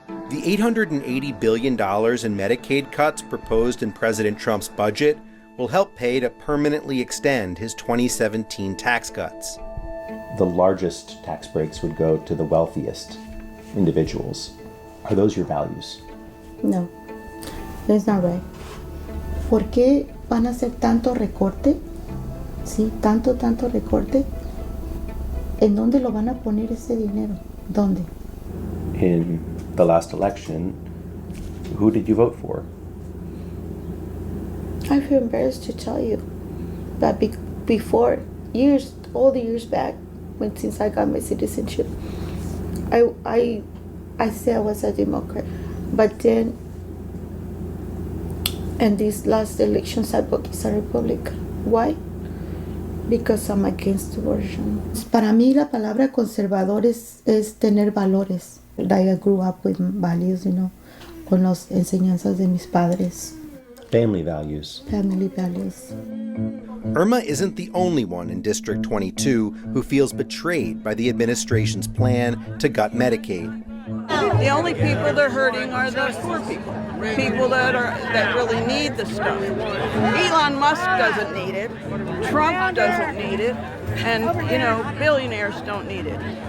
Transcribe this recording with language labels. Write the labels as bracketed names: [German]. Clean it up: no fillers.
[English] The $880 billion in Medicaid cuts proposed in President Trump's budget will help pay to permanently extend his 2017 tax cuts. The largest tax breaks would go to the wealthiest individuals. Are those your values? No, that's not right. [Spanish] ¿Por qué van a hacer tanto recorte? Sí, tanto recorte. ¿En dónde lo van a poner ese dinero? ¿Dónde? [English] In the last election, who did you vote for? I feel embarrassed to tell you, but before, all the years back, since I got my citizenship, I said I was a Democrat. But then, in these last elections, I voted as a Republican. Why? Because I'm against abortion. [Spanish] Para mí la palabra conservador es tener valores. [English] I grew up with values, [Spanish] con las enseñanzas de mis padres. [English] Family values. Family values. Irma isn't the only one in District 22 who feels betrayed by the administration's plan to gut Medicaid. The only people they're hurting are the poor people that really need the stuff. Elon Musk doesn't need it, Trump doesn't need it, and billionaires don't need it.